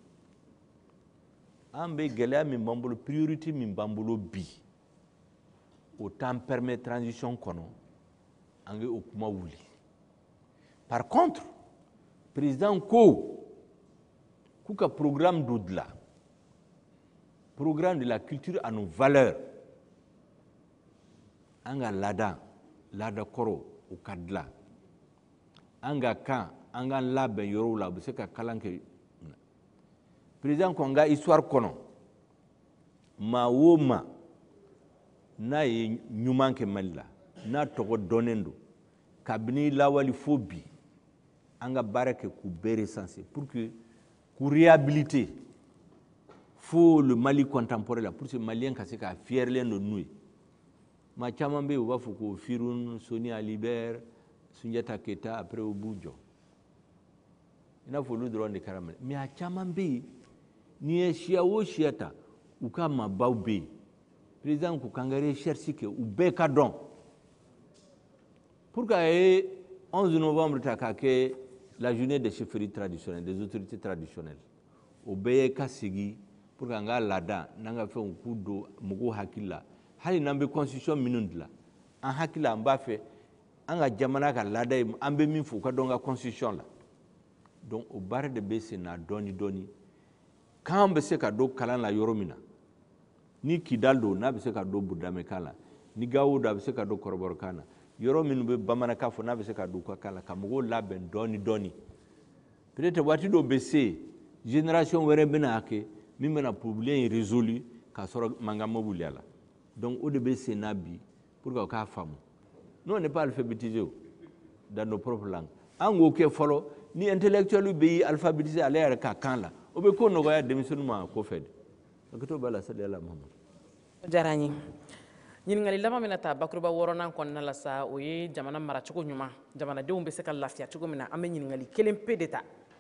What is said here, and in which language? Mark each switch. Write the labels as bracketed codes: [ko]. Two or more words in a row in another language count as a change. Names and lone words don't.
[bm] an bɛ gɛlɛya min b'an bolo priorité min b'an bolo bi o t'an permet transition kɔnɔ an ka o kuma wuli [fr] par contre [bm] président ko k'u ka programme dɔ dilan [fr] programme de la culture à nos valeurs [bm] an ka laada kɔrɔ o ka dilan an ka kan an ka labɛn yɔrɔw la u bɛ se ka kalan kɛ président ko n ka histoire kɔnɔ maa o maa n'a ye ɲuman kɛ Mali la n'a tɔgɔ dɔnnen don kabini lawali fo bi an ka baara kɛ k'u bɛɛ recenser [fr] pour que [bm] k'u réhabiliter fo [fr] le Mali contemporain [bm] la [fr] pour que [bm] malien ka se ka fiyɛrilen don n'u ye maa caman bɛ yen u b'a fɔ ko Firun Soni Ali Ber Sunjata Keita après u b'u jɔ i n'a fɔ olu dɔrɔn de kɛra Mali mais a caman bɛ yen n'i ye siya o siya ta u ka maabaw bɛ yen président ko k'an ka recherche kɛ u bɛɛ ka dɔn [fr] pour que [bm] a ye 11 novembre ta k'a kɛ [fr] la journée des chefferies traditionnelles des autorités traditionnelles [bm] o bɛɛ ye ka sigi [fr] pour que [bm] an ka laada n'an ka fɛnw k'u don mɔgɔw hakili la hali n'an bɛ constitution minnu dilan an hakili la an b'a fɛ an ka jamana ka laada ye an bɛ min fɔ u ka dɔn ka constitution la donc o baara de bɛ sen na dɔɔni dɔɔni k'an bɛ se ka don kalan la yɔrɔ min na ni Kidal don n'a bɛ se ka don Budamɛkan la ni Gawo don a bɛ se ka don Kɔrɔbɔrɔkan na yɔrɔ minnu bɛ bamanankan fɔ n'a bɛ se ka don u ka kan la ka mɔgɔw labɛn dɔɔni dɔɔni peut-être waati dɔw bɛ se génération wɛrɛ bɛna kɛ min bɛna [fr] problème résolu [bm] k'a sɔrɔ mankan ma wuli a la donc o de bɛ sen na bi [fr] pour que [bm] u k'a faamu [fr] nous on n'est pas alphabétisé dans nos propres langues [bm] an k'o kɛ fɔlɔ ni intellectuel bɛ alphabétisé ale yɛrɛ ka kan la o bɛ ko nɔgɔya denmisɛnninw ma ko fɛ de hakɛto b'a la sali ala Muhamadu diyara n ye ɲininkali laban min na ta bakuruba wɔɔrɔnan kɔnɔna la sa o ye jamana maracogo ɲuman jamanadenw bɛ se ka lafiya cogo min na an bɛ ɲininkali kelen pe de ta